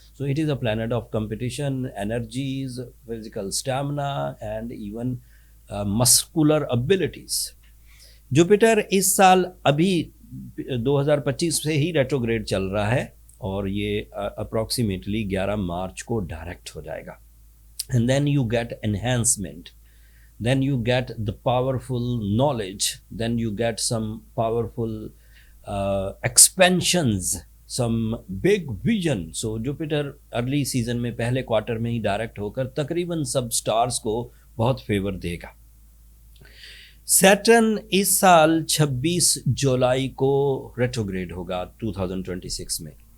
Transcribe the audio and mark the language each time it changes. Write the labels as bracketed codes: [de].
[en] So it is a planet of competition, energies, physical stamina and even muscular abilities. [hi] Jupiter इस साल अभी 2025 से ही retrograde चल रहा है और ये अप्रॉक्सीमेटली 11 मार्च को डायरेक्ट हो जाएगा। [en] And then you get enhancement, then you get the powerful knowledge, then you get some powerful expansions, some big vision. [hi] So Jupiter early season में पहले क्वार्टर में ही डायरेक्ट होकर तकरीबन सब स्टार्स को बहुत फेवर देगा। सैटर्न इस साल 26 जुलाई को रेट्रोग्रेड होगा 2026 में।